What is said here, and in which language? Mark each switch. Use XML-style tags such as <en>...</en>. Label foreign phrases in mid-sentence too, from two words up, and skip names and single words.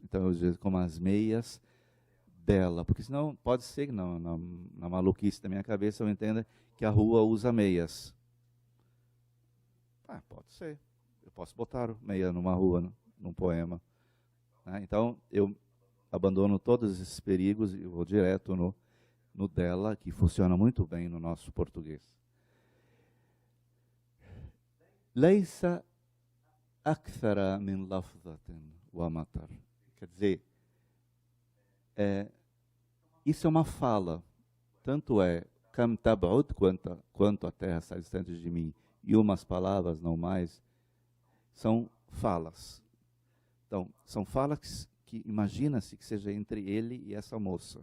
<pt>Então, eu digo, como as meias dela. Porque senão, pode ser que na maluquice da minha cabeça eu entenda que a rua usa meias. Pode ser. Eu posso botar meia numa rua, num poema. Né? Então, eu abandono todos esses perigos e vou direto no dela, que funciona muito bem no nosso português.</pt> <ar>ليس أكثر من لفظةٍ ومطر.</ar> <pt>Quer dizer, isso é uma fala. Tanto é</pt> <ar>كم تبعد,</ar> <pt>quanto a terra está distante de mim, e umas palavras, não mais, são falas. Então, são falas que imagina-se que seja entre ele e essa moça.</pt>